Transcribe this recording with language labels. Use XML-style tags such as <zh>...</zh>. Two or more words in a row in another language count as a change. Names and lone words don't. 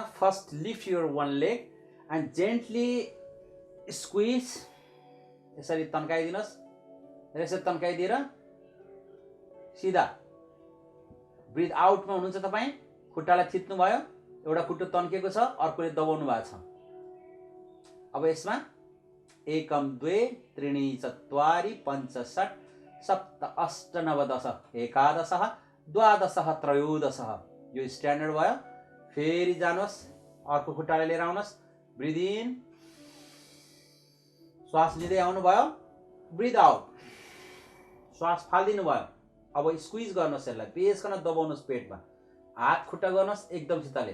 <en>First lift your one leg and gently squeeze.</en> <ne>यसरी तन्काइदिनुहोस्। यसरी तन्काइदिएर सिधा</ne> <en>breath outमा</en> <ne>हुनुहुन्छ तपाईँ। खुट्टालाई थिच्नु भयो, एउटा खुट्टो तन्केको छ, अर्कोले दबाउनु भएको छ।</ne> <sa>अब यसमा एकम द्वे त्रीणि चत्वारि पञ्च षट् सप्त अष्ट नव दश एकादश द्वादश त्रयोदश।</sa> <ne>यो स्ट्यान्डर्ड भयो। फेरि जानुहोस्, अर्को खुट्टालाई लिएर आउनुहोस्।</ne> <en>breath in,</en> <ne>श्वास लिँदै आउनु भयो,</ne> <en>breath out,</en> <ne>श्वास फाल्दिनु भयो। अब स्क्विज गर्नुहोस्, यसलाई बेसकन दबाउनुहोस् पेटमा, हात खुट्टा गर्नुहोस् एकदम सितले।</ne>